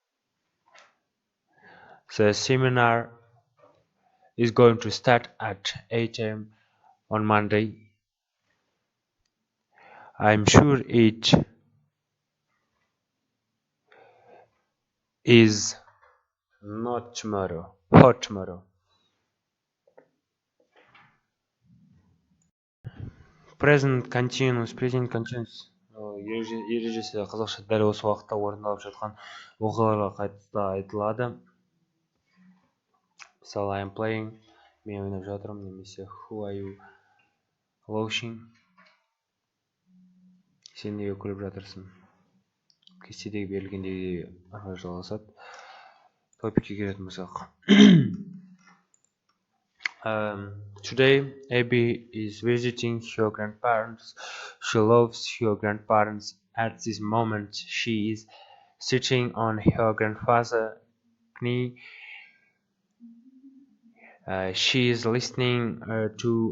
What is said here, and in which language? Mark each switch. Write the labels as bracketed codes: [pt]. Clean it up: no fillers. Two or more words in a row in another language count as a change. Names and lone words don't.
[en] The seminar is going to start at 8 a.m. on Monday. I'm sure it is not tomorrow. Hot tomorrow. Present continuous [kk] ережесі қазақша дәл осы уақытта орындалып жатқан оқиғаларға қатысты айтылады. Мысалы, [en] I'm playing, [kk] мен ойнап жатырмын, немесе [en] who are you laughing, [kk] сен неге күліп жатырсың. Кестедегі берілгендегі ары жалғасады. Топикке келетін болсақ. [en] Today, Abby is visiting her grandparents. She loves her grandparents. At this moment, she is sitting on her grandfather's knee. She is listening to.